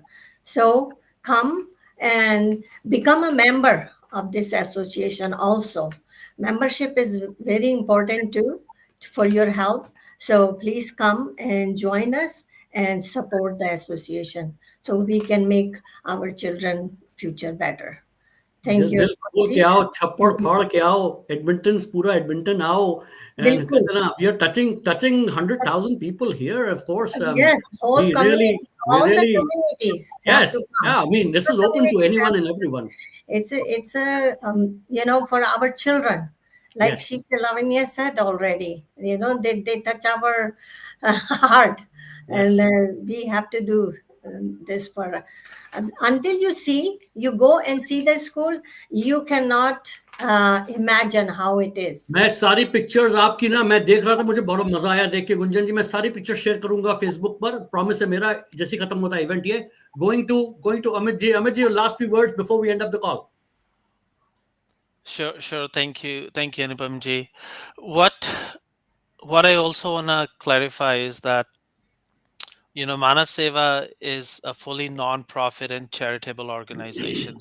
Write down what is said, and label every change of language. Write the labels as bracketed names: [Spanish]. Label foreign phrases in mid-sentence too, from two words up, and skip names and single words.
[English] So come and become a member of this association also. Membership is very important too for your health. So please come and join us and support the association so we can make our children future better. Thank you. [Hindi] दिल खोल के आओ, छप्पड़ फाड़ के आओ, एडमिंटन, पूरा एडमिंटन आओ, [English] and [Hindi] बिल्कुल. [English] we are touching 100,000 people here, of course. Yes, whole we community, we all the really, communities have to yes, come. yeah. I mean, this The is open to communities anyone have and to everyone. It's a for our children, like Yes. she Lavanya said already. They touch our heart, Yes. and we have to do this for until you go and see the school, you cannot imagine how it is. [Hindi] मैं सारी पिक्चर्स आपकी ना मैं देख रहा था, मुझे बहुत मजा आया देख के गुंजन जी। मैं सारी पिक्चर शेयर करूंगा फेसबुक पर, प्रॉमिस है मेरा, जैसे ही खत्म होता है इवेंट ये। [English] Going to Amit ji, last few words before we end up the call. Sure. Thank you, Anupam ji. What I also want to clarify is that Maanaw Sewa is a fully non-profit and charitable organization.